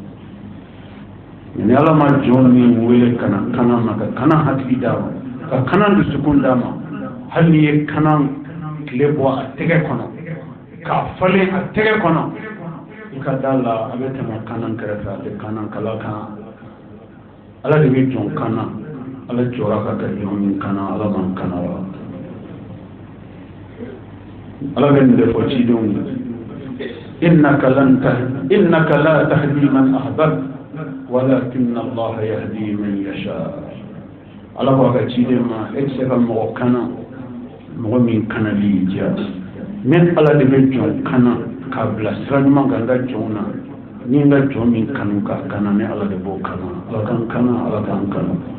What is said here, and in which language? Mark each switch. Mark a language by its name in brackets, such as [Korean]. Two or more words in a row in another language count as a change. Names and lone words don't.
[Bambara] ni ala ma jɔn min wele ka na kanan ma ka kanan hakili d'a ma ka kanan dusukun d'a ma hali n'i ye kanan tile bɔ a tɛgɛ kɔnɔ k'a falen a tɛgɛ kɔnɔ i ka da la a bɛ tɛmɛ kanan kɛrɛfɛ a tɛ kanan kala kan ala de bɛ jɔn kanan ala jɔra ka kɛ jɔn min kanan ala man kanan wa ala bɛ nin de fɔ cidenw ye [Arabic] إنك لا تهدي من أحببت ولكن الله يهدي من يشاء [Bambara] ala ko ka ciden ma e se ka mɔgɔ kanan mɔgɔ min kanali diya mais ala de bɛ jɔn kanan k'a bila sira ɲuman kan n ka jɔnw na ni n ka jɔn min kanu ka kanan ni ala de b'o kanan ala kan kanan ala kan kanan